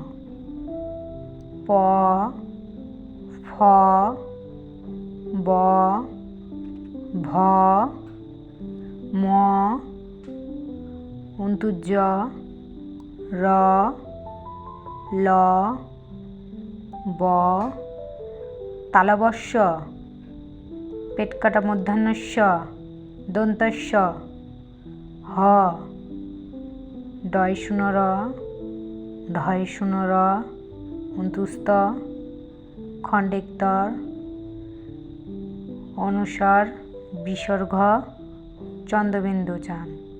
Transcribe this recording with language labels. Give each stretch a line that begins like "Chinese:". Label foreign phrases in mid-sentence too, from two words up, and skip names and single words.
Bangla: প ফ ব ভ ম জ র ল ব তালবস্য পেটকাটা মূর্ধন্যস্য দন্তস্য হ ডয় শূন্য র ঢয় শূন্য র অন্তুস্থ খণ্ডেক্তর অনুসার বিসর্গ চন্দ্রবিন্দু চান।